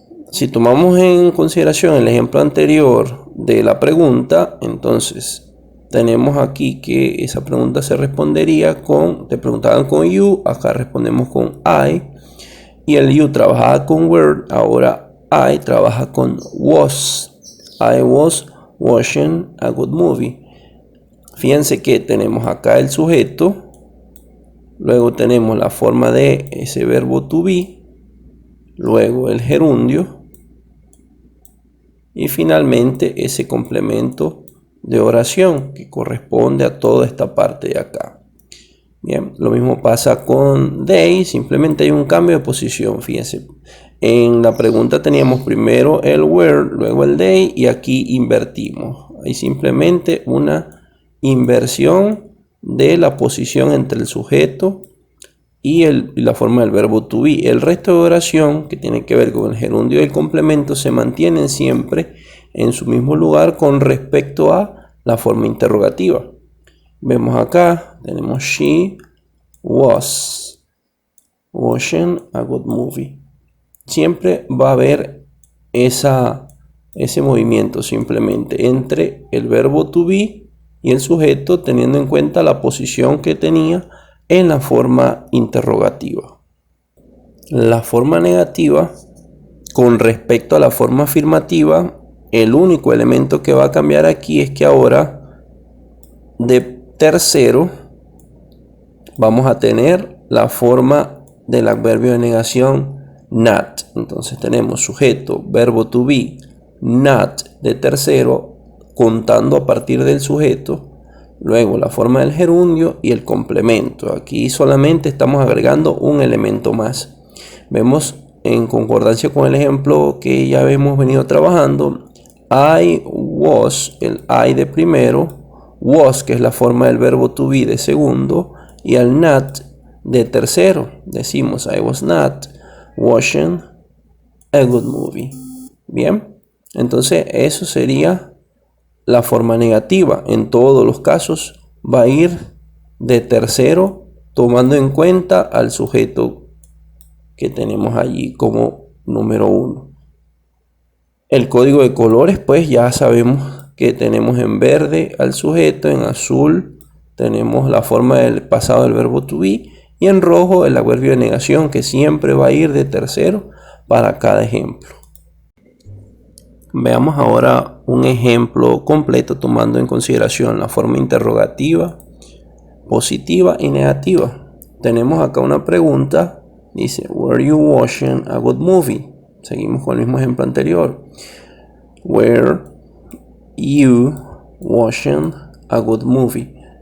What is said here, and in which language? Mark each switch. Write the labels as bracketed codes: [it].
[es] Si tomamos en consideración el ejemplo anterior de la pregunta, entonces tenemos aquí que esa pregunta se respondería con, te preguntaban con you, acá respondemos con I, y el you trabajaba con were, ahora I trabaja con was. [en] I was watching a good movie. [es] Fíjense que tenemos acá el sujeto, luego tenemos la forma de ese verbo to be, luego el gerundio y finalmente ese complemento de oración que corresponde a toda esta parte de acá. Bien, lo mismo pasa con they, simplemente hay un cambio de posición. Fíjense, en la pregunta teníamos primero el were, luego el they y aquí invertimos. Hay simplemente una inversión de la posición entre el sujeto y la forma del verbo to be. El resto de oración que tiene que ver con el gerundio y el complemento se mantienen siempre en su mismo lugar con respecto a la forma interrogativa. [en] Vemos acá, tenemos she was watching a good movie. [es] Siempre va a haber ese movimiento simplemente entre el verbo to be y el sujeto, teniendo en cuenta la posición que tenía en la forma interrogativa. La forma negativa, con respecto a la forma afirmativa, el único elemento que va a cambiar aquí es que ahora de tercero vamos a tener la forma del adverbio de negación not. Entonces tenemos sujeto, verbo to be, not de tercero, contando a partir del sujeto, luego la forma del gerundio y el complemento. Aquí solamente estamos agregando un elemento más. Vemos en concordancia con el ejemplo que ya hemos venido trabajando, I was, el I de primero, was, que es la forma del verbo to be de segundo, y el not de tercero. [en] Decimos I was not watching a good movie. [es] Bien, entonces eso sería la forma negativa. En todos los casos va a ir de tercero, tomando en cuenta al sujeto que tenemos allí como número 1. El código de colores, pues ya sabemos que tenemos en verde al sujeto, en azul tenemos la forma del pasado del verbo to be y en rojo el adverbio de negación, que siempre va a ir de tercero para cada ejemplo. Veamos ahora un ejemplo completo tomando en consideración la forma interrogativa, positiva y negativa. [en] Tenemos acá una pregunta, dice, ¿Were you watching a good movie? [es] Seguimos con el mismo ejemplo anterior. [en] Were you watching a good movie?